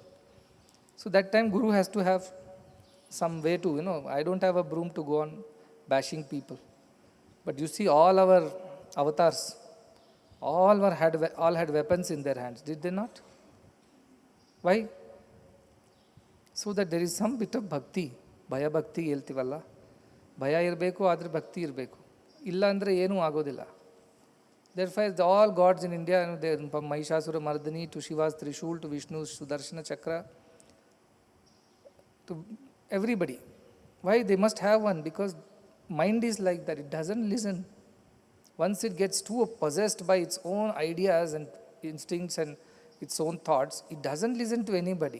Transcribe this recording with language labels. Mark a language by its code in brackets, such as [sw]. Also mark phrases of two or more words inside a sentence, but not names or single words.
[en] So that time, Guru has to have some way to, I don't have a broom to go on bashing people. But you see all our avatars, all had weapons in their hands, did they not? Why? So that there is some bit of bhakti, [kn] ಭಯ ಭಕ್ತಿ ಹೇಳ್ತೀವಲ್ಲ, ಭಯ ಇರಬೇಕು ಆದರೆ ಭಕ್ತಿ ಇರಬೇಕು. ಇಲ್ಲ ಅಂದರೆ ಏನೂ ಆಗೋದಿಲ್ಲ. [en] Therefore, all gods in India, from Mahishasura Mardani to Shiva's Trishul to Vishnu's Sudarshana Chakra, to everybody. Why? They must have one, because mind is like that. It doesn't listen. Once it gets too possessed by its own ideas and instincts and its own thoughts, it doesn't listen to anybody.